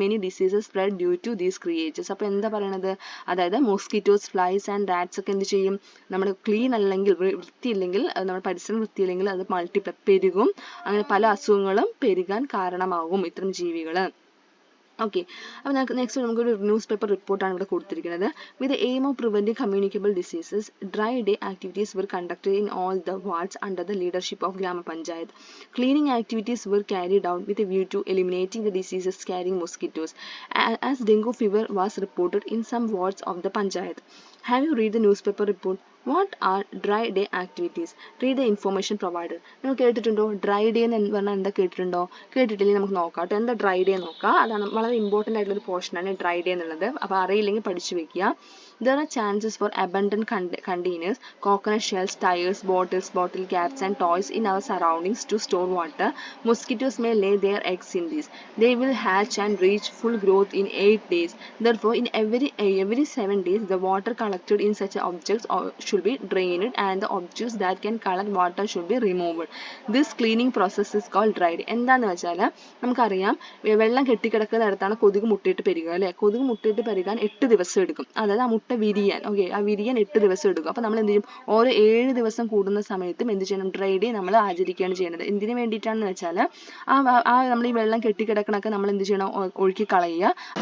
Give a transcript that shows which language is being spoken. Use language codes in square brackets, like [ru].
[en] Many diseases spread due to these creatures. [ml] അപ്പോൾ എന്താ പറയണത്? അതായത് മോസ്കിറ്റോസ്, ഫ്ലൈസ് ആൻഡ് റാറ്റ്സ് ഒക്കെ എന്ത് ചെയ്യും? നമ്മൾ ക്ലീൻ അല്ലെങ്കിൽ, വൃത്തിയില്ലെങ്കിൽ, നമ്മുടെ പരിസരം വൃത്തിയില്ലെങ്കിൽ അത് മൾട്ടിപ്ലൈ പെരുകും. അങ്ങനെ പല അസുഖങ്ങളും പെരുകാൻ കാരണമാകും ഇത്തരം ജീവികൾ. ഓക്കെ, അപ്പോൾ നെക്സ്റ്റ് നമുക്കൊരു ന്യൂസ് പേപ്പർ റിപ്പോർട്ടാണ് ഇവിടെ കൊടുത്തിരിക്കുന്നത്. [en] With the aim of preventing communicable diseases, dry day activities were conducted in all the wards under the leadership of Grama Panchayat. Cleaning activities were carried out with a view to eliminating the diseases carrying mosquitoes, as dengue fever was reported in some wards of the Panchayat. Have you read the newspaper report? What are dry day activities? Read the information provided. [ml] നിങ്ങൾ കേട്ടിട്ടുണ്ടോ? Dry day എന്ന് പറഞ്ഞാൽ എന്താ കേട്ടിട്ടുണ്ടോ? കേട്ടിട്ടില്ലെങ്കിൽ നമുക്ക് നോക്കാം കേട്ടോ. എന്താ ഡ്രൈ ഡേ നോക്കാം. അതാണ് വളരെ ഇമ്പോർട്ടൻ്റ് ആയിട്ടുള്ളൊരു പോർഷനാണ് ഡ്രൈ ഡേ എന്നുള്ളത്. അപ്പോൾ അറിയില്ലെങ്കിൽ പഠിച്ചു വെക്കുക. [en] There are chances for abandoned containers, coconut shells, tires, bottles, bottle caps and toys in our surroundings to store water. Mosquitoes may lay their eggs in these. They will hatch and reach full growth in 8 days. Therefore, in every 7 days, the water collected in such objects should be drained and the objects that can collect water should be removed. This cleaning process is called dry day. [ml] എന്താണെന്ന് വെച്ചാൽ നമുക്കറിയാം, വെള്ളം കെട്ടിക്കിടക്കുന്നിടത്താണ് കൊതുക് മുട്ടയിട്ട് പെരുകുക അല്ലേ. കൊതുക് മുട്ടയിട്ട് പെരുകാൻ 8 ദിവസം എടുക്കും. അതായത് ആ മുട്ട വിരിയാൻ, ഓക്കെ, ആ വിരിയാൻ 8 ദിവസം എടുക്കും. അപ്പോൾ നമ്മൾ എന്ത് ചെയ്യും? ഓരോ 7 ദിവസം കൂടുന്ന സമയത്തും എന്ത് ചെയ്യണം? ഡ്രൈ ഡേ നമ്മൾ ആചരിക്കുകയാണ് ചെയ്യുന്നത്. എന്തിനു വേണ്ടിയിട്ടാണെന്ന് വെച്ചാൽ നമ്മൾ ഈ വെള്ളം കെട്ടിക്കിടക്കണൊക്കെ നമ്മൾ എന്ത് ചെയ്യണം? ഒഴുക്കി കളയുക.